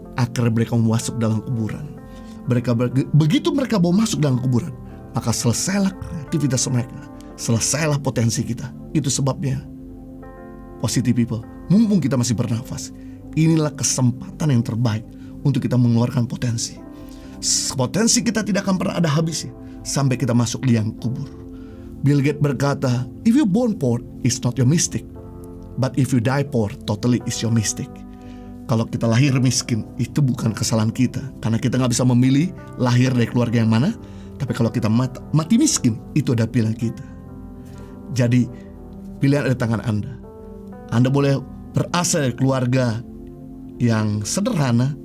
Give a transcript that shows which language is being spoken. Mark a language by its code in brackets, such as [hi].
[id] Akhirnya mereka masuk dalam kuburan. Begitu mereka mau masuk dalam kuburan, maka selesailah kreativitas mereka, selesailah potensi kita. Itu sebabnya, [en] positive people, [id] mumpung kita masih bernafas, inilah kesempatan yang terbaik untuk kita mengeluarkan potensi. Potensi kita tidak akan pernah ada habisnya sampai kita masuk liang kubur. [en] Bill Gates [id] berkata, [en] if you born poor, it's not your mistake, but if you die poor, totally is your mistake. [id] Kalau kita lahir miskin, itu bukan kesalahan kita, karena kita gak bisa memilih lahir dari keluarga yang mana. Tapi kalau kita mati miskin, itu ada pilihan kita. Jadi pilihan ada di tangan Anda. Anda boleh berasal dari keluarga yang sederhana.